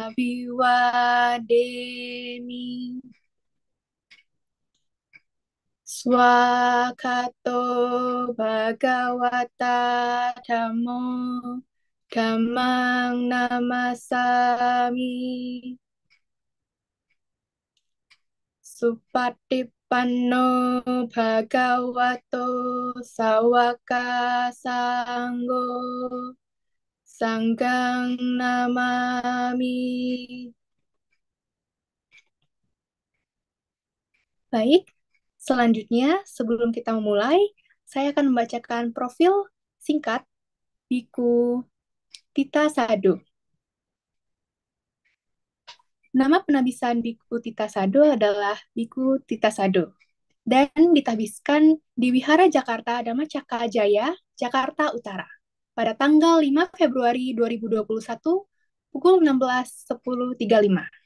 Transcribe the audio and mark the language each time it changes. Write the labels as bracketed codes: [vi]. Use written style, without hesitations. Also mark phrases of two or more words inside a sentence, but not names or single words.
[pi] Abiwademi Swakato Bhagawata Dhammo Dhammang Namasami Supatipanno Bhagavato Sawaka Sanggo Sanggang Namami. [id] Baik, selanjutnya sebelum kita memulai, saya akan membacakan profil singkat Biku Tita Sado. Nama penabisan Biku Tita Sado adalah Biku Tita Sado dan ditahbiskan di Wihara Jakarta Dhamma Cakra Jaya, Jakarta Utara pada tanggal 5 Februari 2021 pukul 16.10.35.